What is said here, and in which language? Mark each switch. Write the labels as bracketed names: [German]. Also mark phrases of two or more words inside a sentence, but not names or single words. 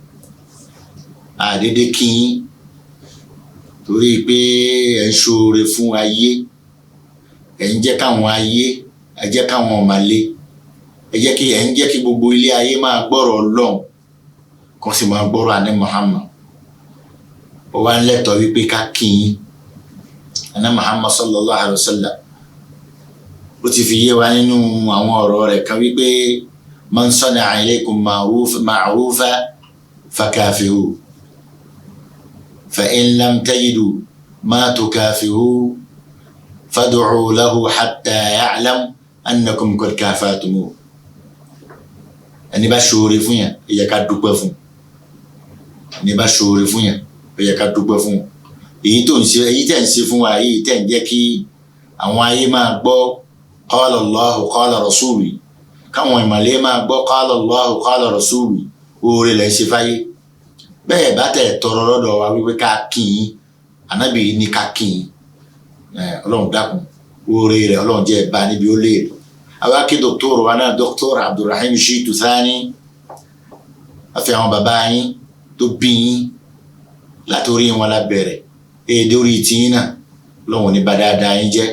[Yoruba] àdédé kí yín torí pé ẹ̀ ń ṣoore fún ayé, ẹ̀ ń jẹ́ káwọn ayé, ẹ̀ jẹ́ káwọn ọ̀màlé, ẹ̀ ń jẹ́ kí gbogbo ilé ayé máa gbọ́rọ̀ Ọlọ́run, kó sì máa gbọ́rọ̀ àní Muhammad. ó wá ń lẹ́tọ̀ọ́ wípé ká kí yín. àní Muhammad [Arabic] صلى الله عليه وسلم [Yoruba] ó ti fi yé wa nínú àwọn ọ̀rọ̀ rẹ̀ kan wípé [Arabic] من صنع إليكم معروفا فكافئوه فإن لم تجدوا ما تكافئوه فادعوا له حتى يعلم أنكم قد كافأتموه. [Yoruba] ẹni bá ṣoore fún yàn ó yẹ ká dúpẹ́ fún, ẹni bá ṣoore fún yàn ó yẹ ká dúpẹ́ fún. èyí tẹ̀ ń ṣe fún wa yìí tẹ̀ ń jẹ́ kí àwọn ayé máa gbọ́ [Arabic] قال الله قال رسول, [Yoruba] káwọn ìmọ̀lẹ́ máa gbọ́ [Arabic] قال الله قال رسول, [Yoruba] oore lẹ́ ṣe fáyé. bẹ́ẹ̀ bá tẹ̀ tọrọ lọ́dọ̀ wa wípé ká kí yín, ànábì ní ká kí yín, ọlọ́run dákun oore rẹ̀ ọlọ́run jẹ́ bá níbi ó léèrè. àwa kí dọ́kítọ́rù wa náà dọ́kítọ́rù Abdulrahim Shitu Thani, àfi àwọn bàbá yín tó bí yín látòrí wọn lábẹ̀rẹ̀ èdè orí tiyín náà ọlọ́run ní bá dáadáa yín jẹ́.